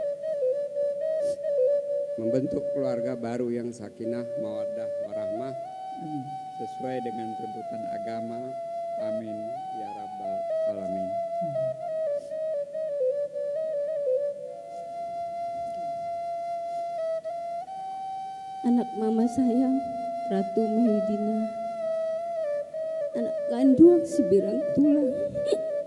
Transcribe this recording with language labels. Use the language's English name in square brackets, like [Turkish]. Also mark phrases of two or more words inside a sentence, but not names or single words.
[Indonesian] membentuk keluarga baru yang [Arabic] سكينة مودة ورحمة [Indonesian] sesuai dengan tuntutan agama. [Arabic] آمين يا رب العالمين. [Indonesian] Anak Mama sayang, Ratu Medina, anak kandung si Birang Tulang.